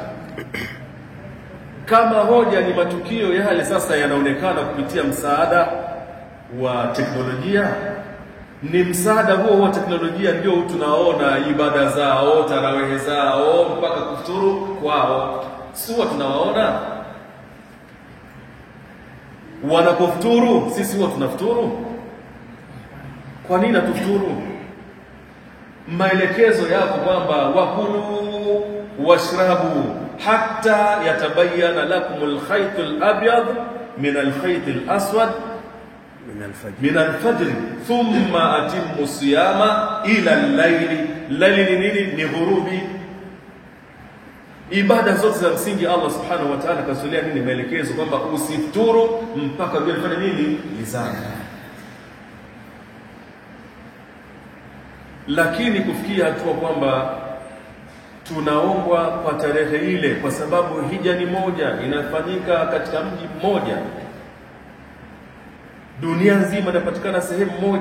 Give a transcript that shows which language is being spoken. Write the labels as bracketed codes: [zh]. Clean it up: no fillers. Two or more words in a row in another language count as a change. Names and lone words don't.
[sw] Kama hoja ni matukio yale sasa yanaonekana kupitia msaada wa teknolojia, ni msaada huo wa teknolojia ndio tunaona ibada zao, tarawehe zao, mpaka kufuturu kwao. si huwa tunawaona wanapofuturu, sisi huwa tunafuturu. Kwa nini hatufuturu? Maelekezo yako kwamba [ar] وكلوا واشربوا حتى يتبين لكم الخيط الأبيض من الخيط الأسود من الفجر ثم أتموا الصيام إلى الليل. [sw] Layli nini? Ni ghurubi. Ibada zote za msingi Allah [ar] سبحانه وتعالى [sw] kasulia nini? Maelekezo kwamba usifuturu mpaka jua lifanye nini? Lizame. Lakini kufikia hatua kwamba tunaombwa kwa tarehe ile, kwa sababu hija ni moja, inafanyika katika mji mmoja, dunia nzima inapatikana sehemu moja.